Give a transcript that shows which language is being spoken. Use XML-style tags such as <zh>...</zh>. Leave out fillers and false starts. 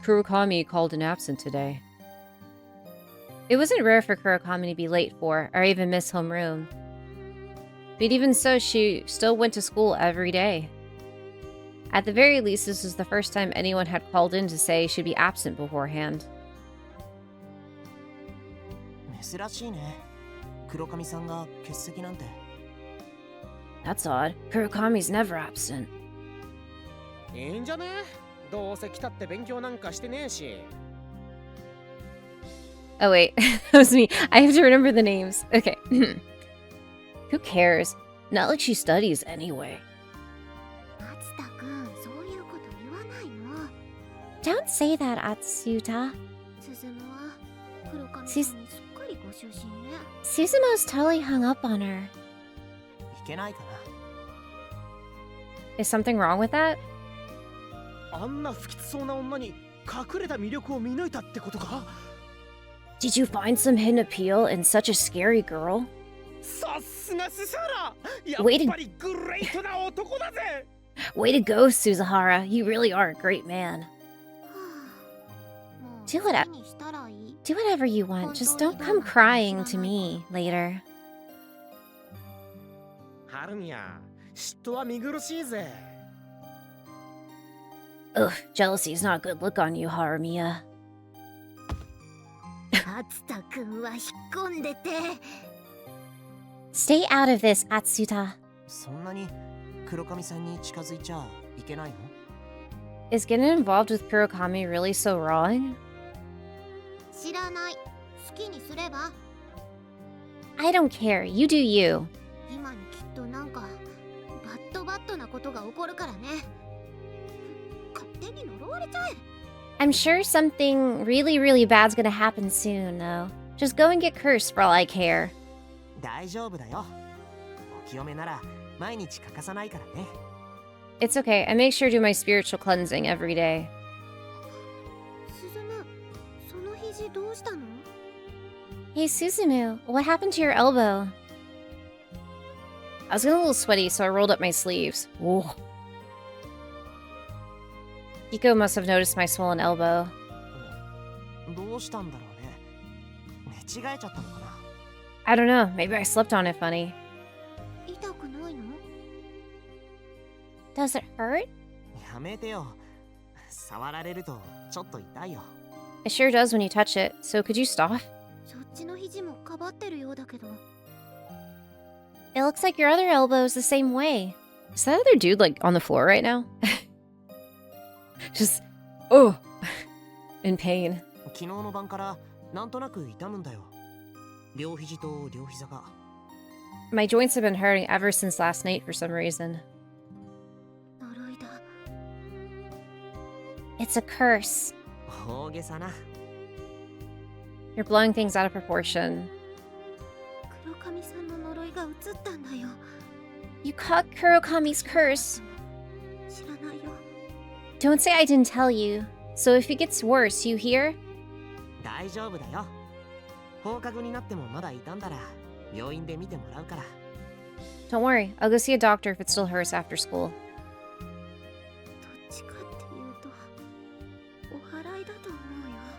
<en>Kurokami called in absent today. It wasn't rare for Kurokami to be late for, or even miss homeroom. But even so, she still went to school every day. At the very least, this was the first time anyone had called in to say she'd be absent beforehand.</en> <ja>珍しいね。黒髪さんが欠席なんて。</ja> <en>That's odd. Kurokami's never absent.</en> <ja>いいんじゃね？どうせ来たって勉強なんかしてねえし。</ja> <en>Oh wait, that was me. I have to remember the names. Okay. Who cares? Not like she studies anyway.</en> <ja>松田くん、そういうこと言わないの。</ja> <en>Don't say that, Atsuta.</en> <ja>鈴乃は黒髪さんにすっかりご主人ね。</ja> <en>Suzumo's totally hung up on her.</en> <ja>いけないかな。</ja> <en>Is something wrong with that?</en> <ja>あんな不吉そうな女に隠れた魅力を見抜いたってことか？</ja> <en>Did you find some hidden appeal in such a scary girl?</en> <ja>さすがスサラ！やっ</ja> <en>Wait</en> <ja>ぱりグレートな男だぜ！</ja> <en>Way to go, Suzahara. You really are a great man.</en> <ja>はあ、もう</ja> <en>Do what-</en> <ja>好きにしたらいい。</ja> <en>Do whatever you want. Just don't come crying to me later.</en> <ja>ハルミヤ、嫉妬は見苦しいぜ。</ja> <en>Ugh, jealousy is not a good look on you, Harumiya.</en> <ja>松田くんは引っ込んでて。</ja> <en>Stay out of this, Atsuta.</en> <ja>そんなに黒髪さんに近づいちゃいけないの？</ja> <en>Is getting involved with Kurokami really so wrong?</en> <ja>知らない。好きにすれば。 I don't care. You do you. 今にきっとなんかバッドなことが起こるからね。勝手に呪われちゃえ。</ja> <en>I'm sure something really, really bad's gonna happen soon, though. Just go and get cursed for all I care.</en> <ja>大丈夫だよ。お清めなら毎日欠かさないからね。</ja> <en>It's okay. I make sure to do my spiritual cleansing every day.</en> <ja>鈴乃、その肘どうしたの？</ja> <en>Hey, Suzumu, what happened to your elbow? I was getting a little sweaty, so I rolled up my sleeves. Whoa. Hiko must have noticed my swollen elbow.</en> <ja>どうしたんだろうね。寝違えちゃったのかな。</ja> <en>I don't know, maybe I slept on it funny.</en> <ja>痛くないの？</ja> <en>Does it hurt?</en> <ja>やめてよ。触られるとちょっと痛いよ。</ja> <en>It sure does when you touch it, so could you stop?</en> <ja>そっちの肘もかばってるようだけど。</ja> <en>It looks like your other elbow is the same way. Is that other dude, like, on the floor right now? Just, oh, in pain.</en> <ja>昨日の晩からなんとなく痛むんだよ。両肘と両膝が。</ja> <en>My joints have been hurting ever since last night for some reason.</en> <ja>呪いだ。</ja> <en>It's a curse.</en> <ja>大げさな。</ja> <en>You're blowing things out of proportion.</en> <ja>黒髪さんの呪いが移ったんだよ。</ja> <en>You caught Kurokami's curse.</en> <ja>知らないよ。</ja> <en>Don't say I didn't tell you. So if it gets worse, you hear?</en> <ja>大丈夫だよ。放課後になってもまだ痛んだら病院で見てもらうから。</ja> <en>Don't worry, I'll go see a doctor if it still hurts after school.</en> <ja>どっちかっていうと、お祓いだと思うよ。</ja>